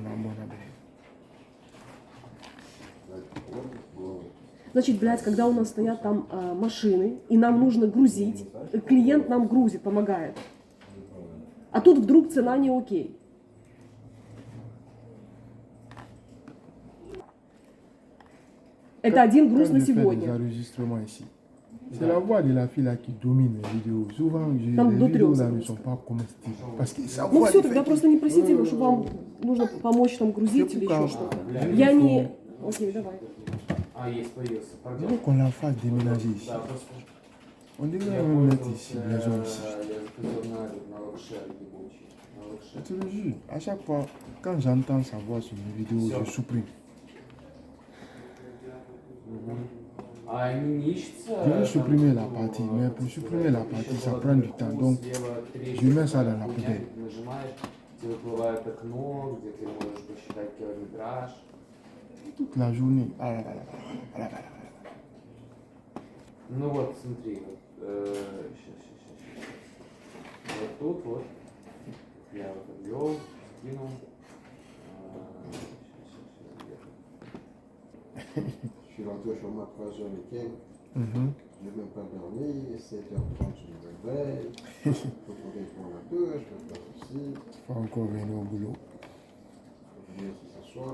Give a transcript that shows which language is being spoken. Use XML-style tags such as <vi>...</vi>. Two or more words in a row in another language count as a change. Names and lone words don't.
<ru>Значит, блядь, когда у нас стоят там машины, и нам нужно грузить, клиент нам грузит, помогает. А тут вдруг цена не окей. Это один груз</ru> <fr>Quand</fr> <ru>на</ru> <fr>je fais des</fr> <ru>сегодня.</ru> <fr>enregistrements ici, c'est la voix de la fille là qui domine les vidéos. Souvent,</fr> <ru>Там</ru> <fr>les</fr> <ru>до</ru> <fr>vidéos</fr> <ru>трех</ru> <fr>là ne</fr> <ru>загрузок.</ru> <fr>sont pas comestibles. Parce que sa</fr> <ru>Ну</ru> <fr>voix</fr> <ru>все,</ru> <fr>elle</fr> <ru>тогда</ru> <fr>fait-</fr> <ru>просто не просите его, что вам нужно помочь там грузить или еще что-то. Я не... Окей, давай. Есть, появился.</ru> <fr>Il faut qu'on la fasse déménager ici.</fr> <ru>Да, просто.</ru> <fr>On devrait même mettre ici, les gens ici.</fr> <ru>Я хотел на лапше ебучий. На лапше.</ru> <fr>Je te le jure, à chaque fois, quand j'entends sa voix sur mes vidéos, je supprime.</fr> <ru>А они не ищутся?</ru> <fr>Je veux supprimer la partie, mais pour supprimer la partie, ça prend du temps. Donc, je mets ça dans la poubelle.</fr> <ru>Нажимаешь, тебе выплывает окно, где ты можешь посчитать километраж.</ru> <fr>Toute la journée.</fr> <ru>Ну вот, смотри, вот, сейчас. Вот тут вот, я вот обвел, скинул.</ru> <fr>Je suis rentré chez moi à 3h et quelques. Mhm. Je n'ai même pas dormi. 7h30, je me réveille. Il faut que je prenne la douche, je peux faire ceci. Faut encore venir au boulot. Je viens ici s'asseoir.</fr>